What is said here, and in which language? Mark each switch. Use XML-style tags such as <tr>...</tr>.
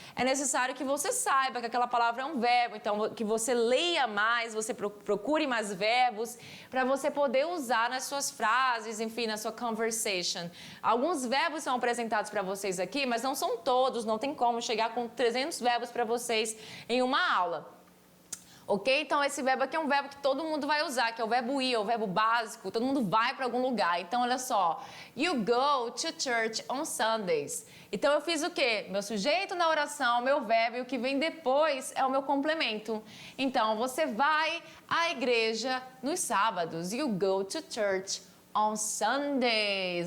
<pt>É necessário que você saiba que aquela palavra é um verbo. Então, que você leia mais, você procure mais verbos para você poder usar nas suas frases, enfim, na sua conversation. Alguns verbos são apresentados para vocês aqui, mas não são todos. Não tem como chegar com 300 verbos para vocês em uma aula. Ok? Então, esse verbo aqui é um verbo que todo mundo vai usar, que é o verbo ir, é o verbo básico, todo mundo vai para algum lugar. Então, olha só.</pt> <en>You go to church on Sundays.</en> <pt>Então, eu fiz o quê? Meu sujeito na oração, meu verbo, e o que vem depois é o meu complemento. Então, você vai à igreja nos sábados.</pt> <en>You go to church on Sundays.</en>